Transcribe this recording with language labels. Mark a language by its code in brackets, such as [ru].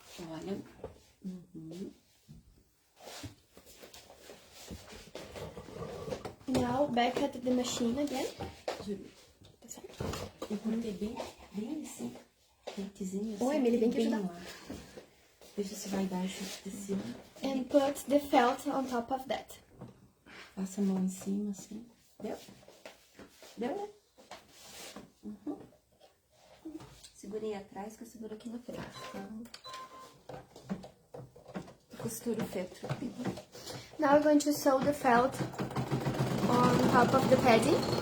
[pt] Olha. Uhum. [en] Now back at the machine again. [pt] Júlia, Tá certo? eu cortei bem assim, dentezinho assim. Oi, Emily, vem aqui ajudar. lá. Veja se vai dar esse tecido. [en] And put the felt on top of that. [pt] Passa a mão em cima, assim. Deu? Deu, né? Uhum. Segurei atrás, que eu seguro aqui na frente. Então, costura o feltro. [en] Now we're going to sew the felt on top of the padding.